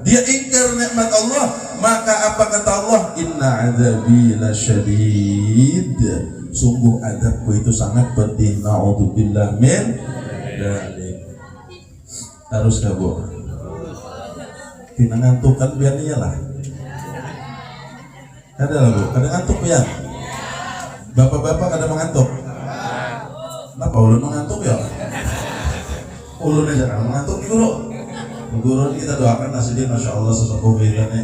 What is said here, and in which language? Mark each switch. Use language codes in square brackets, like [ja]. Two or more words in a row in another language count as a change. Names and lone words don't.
[id] Dia ingkar nikmat Allah, maka apa kata Allah? [ar] إن عذابي لشديد. [id] Sungguh adabku itu sangat pedih. [ar] نعوذ بالله من ذلك. [id] Harus kabur. Kita ngantukkan biar iyalah. Ada lah, Bu, kadang ngantuk ya. Bapak-bapak kadang mengantuk. [bjn] Kenapa ulun mengantuk ya? Ulun aja kan mengantuk guru. [id] Guru kita doakan Nasidin, masya Allah sesepuh kita nih.